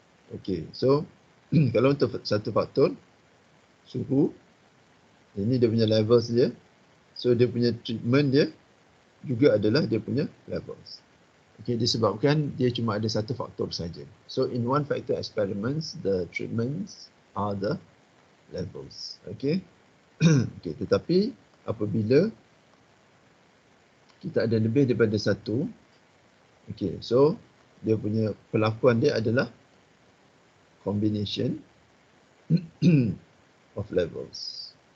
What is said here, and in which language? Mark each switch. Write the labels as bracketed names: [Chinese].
[Malay] Okay, so kalau untuk satu faktor, suhu, ini dia punya levels dia, so dia punya treatment dia juga adalah dia punya levels. Okay, disebabkan dia cuma ada satu faktor saja. [English] So in one factor experiments, the treatments are the levels. Okay. [Malay] Okay, tetapi apabila kita ada lebih daripada satu, okay, so dia punya perlakuan dia adalah [English] combination of levels.